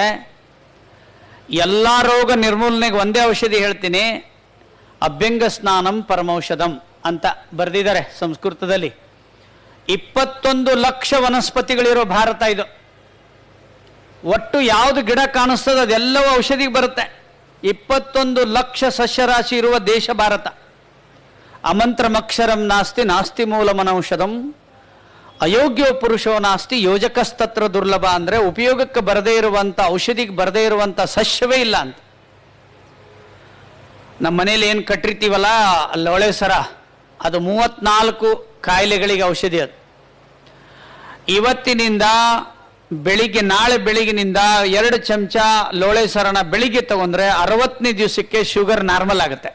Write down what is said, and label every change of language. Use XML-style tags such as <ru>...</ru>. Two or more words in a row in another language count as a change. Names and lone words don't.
<kn>ಎಲ್ಲ ರೋಗ ನಿರ್ಮೂಲನೆಗೆ ಒಂದೇ ಔಷಧಿ ಹೇಳ್ತೀನಿ,</kn> <sa>ಅಭ್ಯಂಗ ಸ್ನಾನಂ ಪರಮೌಷಧಂ</sa> <kn>ಅಂತ ಬರೆದಿದ್ದಾರೆ ಸಂಸ್ಕೃತದಲ್ಲಿ. 21 ಲಕ್ಷ ವನಸ್ಪತಿಗಳಿರೋ ಭಾರತ ಇದು. ಒಟ್ಟು ಯಾವುದು ಗಿಡ ಕಾಣಿಸ್ತದೆ ಅದೆಲ್ಲವೂ ಔಷಧಿಗೆ ಬರುತ್ತೆ. 21 ಲಕ್ಷ ಸಸ್ಯರಾಶಿ ಇರುವ ದೇಶ ಭಾರತ.</kn> <sa>ಅಮಂತ್ರಮಕ್ಷರಂ ನಾಸ್ತಿ ನಾಸ್ತಿ ಮೂಲಮನೌಷಧಂ ಅಯೋಗ್ಯೋ ಪುರುಷೋ ನಾಸ್ತಿ ಯೋಜಕಸ್ತತ್ರ ದುರ್ಲಭ.</sa> <kn>ಅಂದರೆ ಉಪಯೋಗಕ್ಕೆ ಬರದೇ ಇರುವಂಥ, ಔಷಧಿಗೆ ಬರದೇ ಇರುವಂಥ ಸಸ್ಯವೇ ಇಲ್ಲ ಅಂತ. ನಮ್ಮ ಮನೇಲಿ ಏನು ಕಟ್ಟಿರ್ತೀವಲ್ಲ ಲೋಳೆ ಸರ, ಅದು 34 ಕಾಯಿಲೆಗಳಿಗೆ ಔಷಧಿ. ಅದು ಇವತ್ತಿನಿಂದ ಬೆಳಿಗ್ಗೆ ನಾಳೆ ಬೆಳಿಗ್ಗಿನಿಂದ 2 ಚಮಚ ಲೋಳೆ ಸರಣ ಬೆಳಿಗ್ಗೆ ತಗೊಂಡ್ರೆ 60ನೇ ದಿವಸಕ್ಕೆ</kn> <en>sugar normal</en> <kn>ಆಗುತ್ತೆ.</kn>